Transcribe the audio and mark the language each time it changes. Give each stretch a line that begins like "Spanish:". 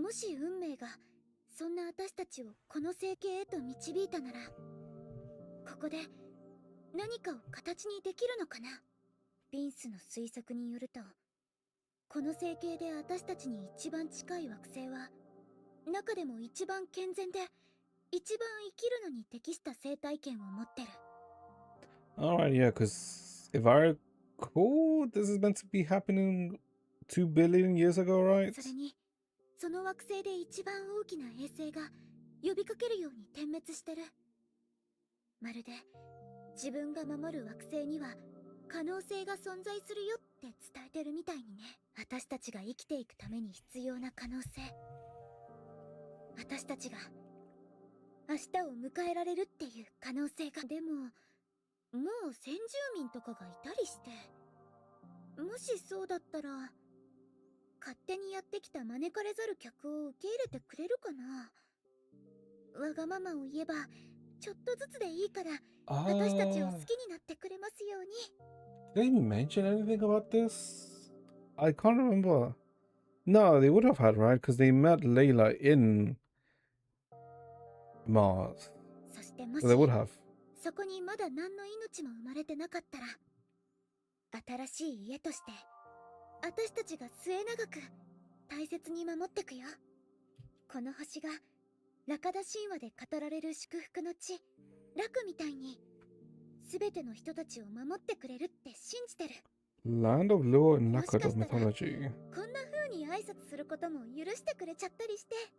Japanese: もし運命がそんな私たちをこの星系へと導いたなら、ここで何かを形にできるのかな。ビンスの推測によると、この星系で私たちに一番近い惑星は中でも一番健全で一番生きるのに適した生態圏を持ってる。
English: Alright, yeah, because if I recall, this is meant to be happening 2 billion years ago, right?
Japanese: それにその惑星で一番大きな衛星が呼びかけるように点滅してる。まるで自分が守る惑星には可能性が存在するよって伝えてるみたいにね。私たちが生きていくために必要な可能性、私たちが明日を迎えられるっていう可能性が。でももう先住民とかがいたりして、もしそうだったら勝手にやってきた招かれざる客を受け入れてくれるかな。わがままを言えばちょっとずつでいいから私たちを好きになってくれますように。
English: Did they even mention anything about this? I can't remember. No, they would have had, right? Because they met Leylah in Mars.
Japanese: そしても
English: So
Japanese: し
English: they would have.
Japanese: そこにまだ何の命も生まれてなかったら、新しい家として私たちが末永く大切に守ってくよ。この星がラカダ神話で語られる祝福の地、楽みたいに全ての人たちを守ってくれるって信じてる。
English: Land of lore and Lakad of mythology.
Japanese: こんな風に挨拶することも許してくれちゃったりして。